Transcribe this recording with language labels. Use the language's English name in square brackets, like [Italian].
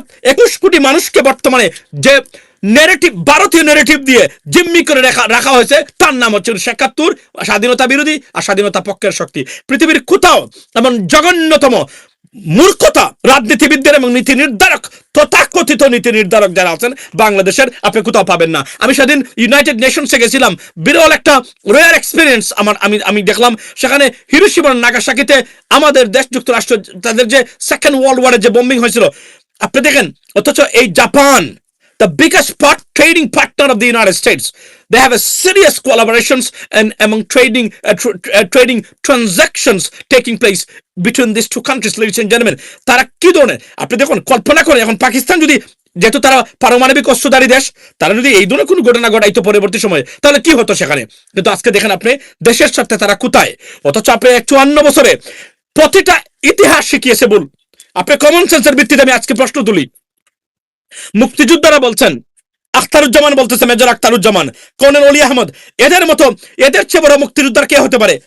[Bangla] 21 কোটি মানুষকে বর্তমানে যে নেগেটিভ ভারতীয় নেগেটিভ দিয়ে জিম্মি করে রাখা হয়েছে, তার নাম হচ্ছে 1971, স্বাধীনতা বিরোধী আর স্বাধীনতা পক্ষের শক্তি। পৃথিবীর কোথাও এমন জঘন্যতম মূর্খতা রাজনীতিবিদদের এবং নীতি নির্ধারক, তথাকথিত নীতি নির্ধারক যারা আছেন বাংলাদেশের, আপনি কোথাও পাবেন না। আমি সেদিন ইউনাইটেড নেশনসে গেছিলাম, বিরল একটা [English] rare experience [Bangla] আমার। আমি দেখলাম সেখানে হিরোশিমা নাগাসাকিতে আমাদের দেশ যুক্তরাষ্ট্র তাদের যে সেকেন্ড ওয়ার্ল্ড ওয়ারের যে বম্বিং হয়েছিল, আপনি দেখেন, অথচ এই Japan, [English] the biggest trading partner of the United States, they have a serious collaborations and among trading transactions taking place between these two countries, ladies and gentlemen. [Bangla] তারা কি ধরনের, আপনি দেখুন, কল্পনা করে এখন পাকিস্তান যদি, যেহেতু তারা পারমাণবিক অস্ত্রধারী দেশ, তারা যদি এই ধরনের কোনো ঘটনা ঘটাইতো পরবর্তী সময়ে, তাহলে কি হতো সেখানে। কিন্তু আজকে দেখেন আপনি দেশের সাথে তারা কোথায়, অথচ আপনি 54 বছরে প্রতিটা ইতিহাস শিখিয়েছে বল। আপনি কমন সেন্সের ভিত্তিতে আমি আজকে প্রশ্ন তুলি, মুক্তিযোদ্ধারা বলছেন, আখতারুজ্জামান বলতেছে, মেজর আখতারুজ্জামান, কর্নেল অলি আহমদ, এদের মতো, এদের চেয়ে বড় মুক্তিযোদ্ধার কে হতে পারে?